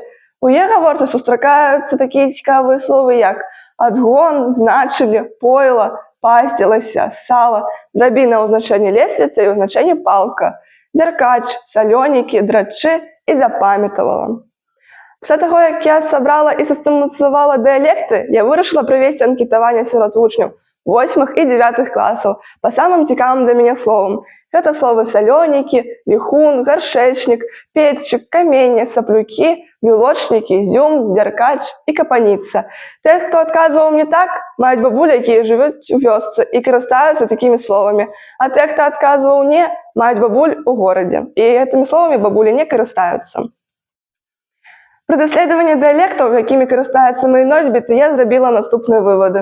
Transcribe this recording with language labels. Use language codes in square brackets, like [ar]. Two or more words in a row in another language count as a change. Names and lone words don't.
[uk] У її говорці зустрічаються такі цікаві слова, як отгон, значили, пойло, пастилася, сало, драбина у значенні лесвиця і у значенні палка, деркач, соленики, драчи і запам'ятувала. Після того, як я зібрала і систематизувала діалекти, я вирішила провести анкетування серед учнів 8 і 9 класів по самим цікавим для мене словам. [ru] Это слово соленики, лихун, горшечник, печик, каменья, соплюки, вілочники, зюм, [uk] деркач і капаніця. Те, хто відказував мені так, мають бабулі, які живуть у вёсці і користуються такими словами. А те, хто відказував ні, мають бабуль у городі. І цими словами бабулі не користуються. При досліджуванні діалектів, якими користуються мої носьбіти, я зробила наступні виводи.